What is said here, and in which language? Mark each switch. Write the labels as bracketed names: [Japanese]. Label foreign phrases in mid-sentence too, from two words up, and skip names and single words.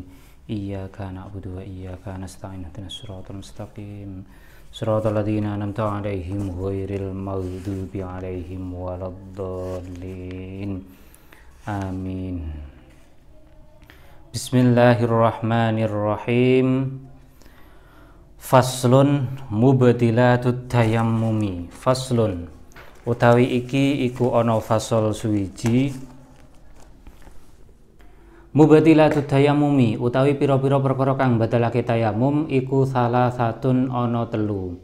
[Arabic] إياك نعبد وإياك نستعين اهدنا الصراط المستقيم. صراط الذين أنعمت عليهم غير المغضوب عليهم ولا الضالين. Amin. Bismillahirrahmanirrahim. فصل مبطلات التيمم. [Javanese] Faslun utawi iki iku ana fasal suwiji. [Arabic] مبطلات التيمم [Javanese] utawi pira-pira perkara kang batalake tayamum iku salah satun ana telu.